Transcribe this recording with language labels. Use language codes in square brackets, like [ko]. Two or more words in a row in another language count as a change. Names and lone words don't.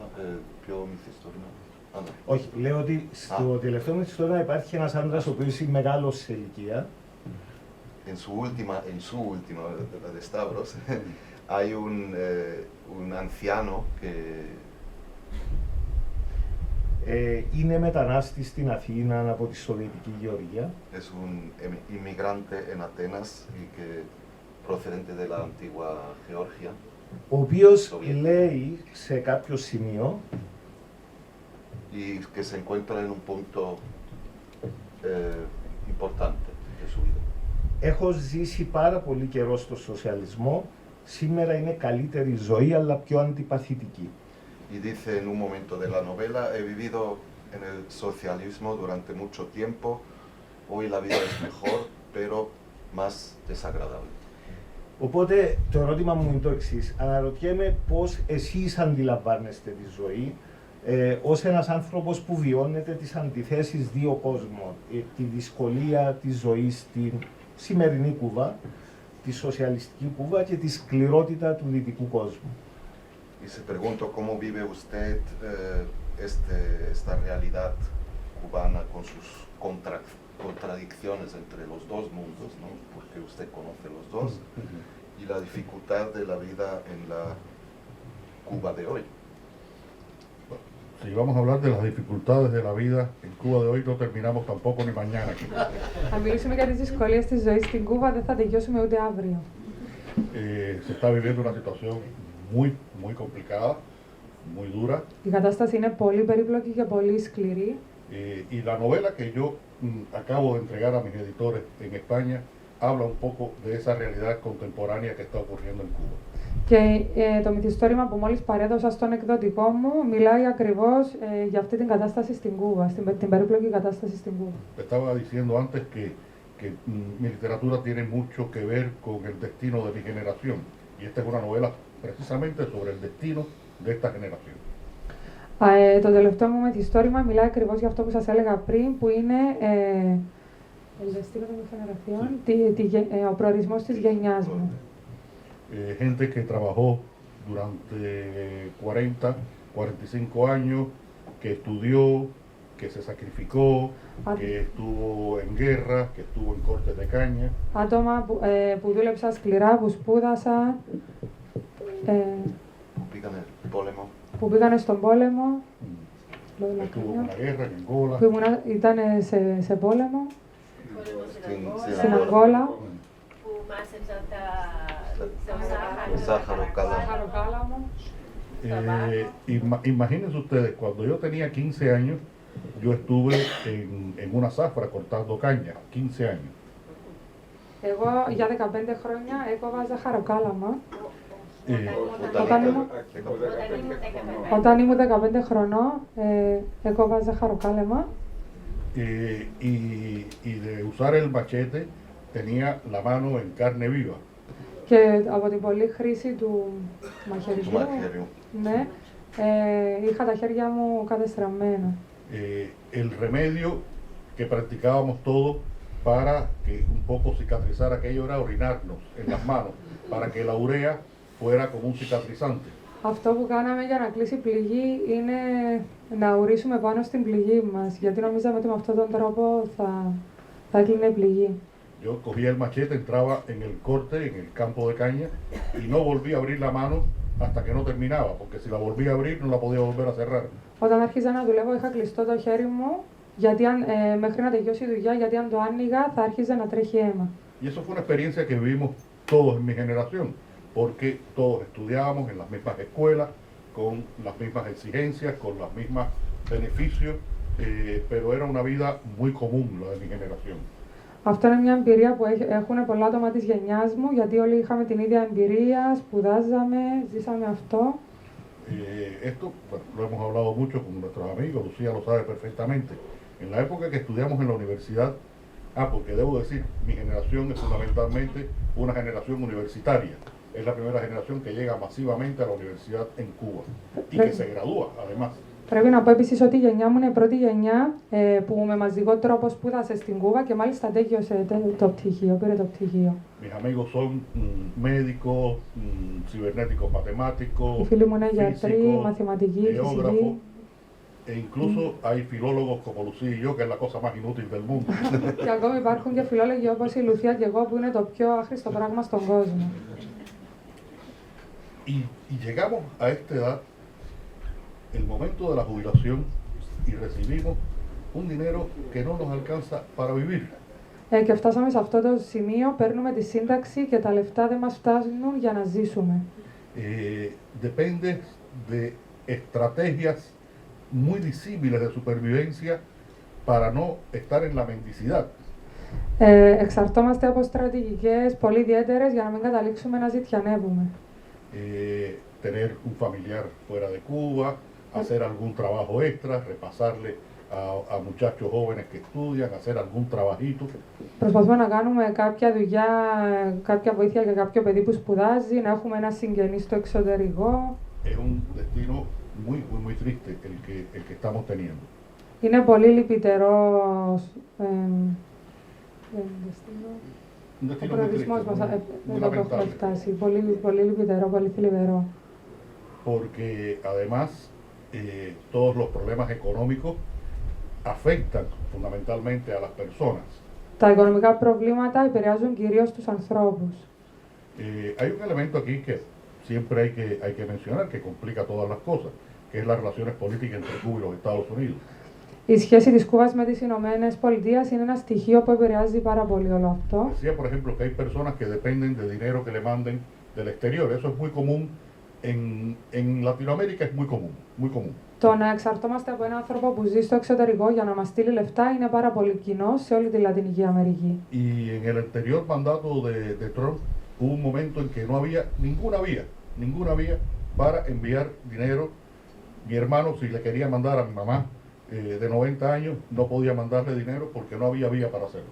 [el] ¿Πιο μυθιστόρημα? Όχι, λέω ότι στο τελευταίο μυθιστόρημα υπάρχει ένας άντρας ο οποίος είναι μεγάλος σε ηλικία. [es] En su última, la de Stavros, hay un anciano que [el] είναι μετανάστης στην Αθήνα από τη Σοβιετική Γεωργία. [es] es un inmigrante en Atenas y que procedente de la antigua Georgia. [el] Ο οποίος λέει σε κάποιο σημείο [es] Y que se encuentra en un punto importante de su vida. [el] έχω ζήσει πάρα πολύ καιρό στο σοσιαλισμό, σήμερα είναι καλύτερη ζωή αλλά πιο αντιπαθητική. [es] Y dice en un momento de la novela, he vivido en el socialismo durante mucho tiempo, hoy la vida es mejor, pero más desagradable. [el] Οπότε το ερώτημα μου είναι το εξής. Αναρωτιέμαι πώς εσείς αντιλαμβάνεστε τη ζωή ως ένας άνθρωπος που βιώνεται τις αντιθέσεις δύο κόσμων. Τη δυσκολία της ζωής στην σημερινή Κούβα, τη σοσιαλιστική Κούβα και τη σκληρότητα του δυτικού κόσμου. [es] Y se pregunto cómo vive usted esta realidad cubana con sus contradicciones entre los dos mundos, ¿no? Porque usted conoce los dos, y la dificultad de la vida en la Cuba de hoy. Si vamos a hablar de las dificultades de la vida en Cuba de hoy, no terminamos tampoco ni mañana aquí. [el] Αν μιλήσουμε για τις δυσκολίες της ζωής στην Κούβα, δεν θα τελειώσουμε ούτε αύριο. [es] Se está viviendo una situación muy complicada, muy dura. [el] Η κατάσταση είναι πολύ περίπλοκη και πολύ σκληρή. [es] Y la novela que yo acabo de entregar a mis editores en España habla un poco de esa realidad contemporánea que está ocurriendo en Cuba. [el] Και το μυθιστόρημα που μόλις παρέδωσα στον εκδοτικό μου μιλάει ακριβώς για αυτή την κατάσταση στην Κούβα, την περίπλοκη κατάσταση στην Κούβα. [es] Estaba diciendo antes que mi literatura tiene mucho que ver con el destino de mi generación. Y esta es una novela precisamente sobre el destino de esta generación. [el] Το τελευταίο μου μυθιστόρημα μιλάει ακριβώς για αυτό που σας έλεγα πριν, που είναι [es] el destino de mi generación, [el] ο προορισμός της γενιάς μου. [es] Gente que trabajó durante 40, 45 años, que estudió, que se sacrificó, que estuvo en guerra, que estuvo en cortes de caña. [el] Άτομα που δούλεψαν σκληρά, που σπούδασαν, που πήγανε στον πόλεμο, που ήταν σε πόλεμο, στην Αγγόλα, [es] Imagínense ustedes, cuando yo tenía 15 años, yo estuve en una zafra cortando caña, 15 años. [el] Εγώ για 15 χρόνια έκοβα ζαχαροκάλαμα. Όταν ήμουν 15 χρονών έκοβα ζαχαροκάλαμα. [es] Y de usar el machete tenía la mano en carne viva. [el] Και από την πολλή χρήση του μαχαιριού, ναι, είχα τα χέρια μου κατεστραμμένα. [es] El remedio que practicábamos todos para que un poco cicatrizar aquello era orinarnos en las manos, para que la urea fuera como un cicatrizante. [el] Αυτό που κάναμε για να κλείσει η πληγή είναι να ουρήσουμε πάνω στην πληγή μας, γιατί νομίζαμε ότι με αυτόν τον τρόπο θα έκλεινε η πληγή. [es] Yo cogía el machete, entraba en el corte, en el campo de caña, y no volvía a abrir la mano hasta que no terminaba, porque si la volvía a abrir no la podía volver a cerrar. [el] Όταν άρχιζα να δουλεύω είχα κλειστό το χέρι μου μέχρι να τελειώσει η δουλειά, γιατί αν το άνοιγα θα άρχιζε να τρέχει αίμα. [es] Y eso fue una experiencia que vivimos todos en mi generación, porque todos estudiábamos en las mismas escuelas, con las mismas exigencias, con los mismos beneficios, pero era una vida muy común la de mi generación. [el] Αυτό είναι μια εμπειρία που έχουν πολλά άτομα της γενιάς μου, γιατί όλοι είχαμε την ίδια εμπειρία, σπουδάζαμε, ζήσαμε αυτό. [es] Esto bueno, lo hemos hablado mucho con nuestros amigos, Lucía lo sabe perfectamente. En la época que estudiamos en la universidad, porque debo decir, mi generación es fundamentalmente una generación universitaria. Es la primera generación que llega masivamente a la universidad en Cuba y que se gradúa además. [el] Πρέπει να πω επίσης ότι η γενιά μου είναι η πρώτη γενιά που με μαζικό τρόπο σπούδασε στην Κούβα και μάλιστα τέλειωσε το πτυχίο, πήρε το πτυχίο. [es] Mis amigos son médicos, cibernéticos matemáticos, [el] οι φίλοι μου είναι γιατροί, μαθηματικοί, φυσικοί. [es] E incluso hay filólogos como Lucía y yo, que es la cosa más inútil del mundo. [el] Και ακόμη υπάρχουν και φιλόλογοι όπως η Λουθία και εγώ που είναι το πιο άχρηστο πράγμα στον κόσμο. [es] Y llegamos a esta edad, el momento de la jubilación, y recibimos un dinero que no nos alcanza para vivir. [el] Και φτάσαμε σε αυτό το σημείο, παίρνουμε τη σύνταξη και τα λεφτά δεν μας φτάνουν για να ζήσουμε. [es] Depende de estrategias muy disímiles de supervivencia para no estar en la mendicidad. [el] Εξαρτώμαστε από στρατηγικές πολύ ιδιαίτερες για να μην καταλήξουμε να ζητιανεύουμε. [es] Tener un familiar fuera de Cuba, hacer algún trabajo extra, repasarle a muchachos jóvenes que estudian, hacer algún trabajito. [el] Προσπαθούμε να κάνουμε κάποια δουλειά, κάποια βοήθεια για κάποιο παιδί που σπουδάζει, να έχουμε ένα συγγενή στο εξωτερικό. [es] Es un destino muy triste el que estamos teniendo. [el] Είναι πολύ λυπητερό ο προορισμός μας εδώ που έχουμε φτάσει. Πολύ λυπητερό, πολύ θλιβερό. [es] Porque además todos los problemas económicos afectan fundamentalmente a las personas. [el] Τα οικονομικά προβλήματα επηρεάζουν κυρίως τους ανθρώπους. [es] Hay un elemento aquí que siempre hay que mencionar, que complica todas las cosas, que es las relaciones políticas entre Cuba y los Estados Unidos. [el] Η σχέση της Κούβας με τις Ηνωμένες Πολιτείες είναι ένα στοιχείο που επηρεάζει πάρα πολύ όλο αυτό. [es] Decía, por ejemplo, que hay personas que dependen de dinero que le manden del exterior. Eso es muy común en Latinoamérica, es muy común. [el] Το να εξαρτώμαστε από έναν άνθρωπο που ζει στο εξωτερικό για να μας στείλει λεφτά είναι πάρα πολύ κοινό σε όλη τη Λατινική Αμερική. [es] Y en el anterior mandato de Trump hubo un momento en que no había ninguna vía para enviar dinero. Mi hermano, si le quería mandar a mi mamá de 90 años, no podía mandarle dinero porque no había vía para hacerlo.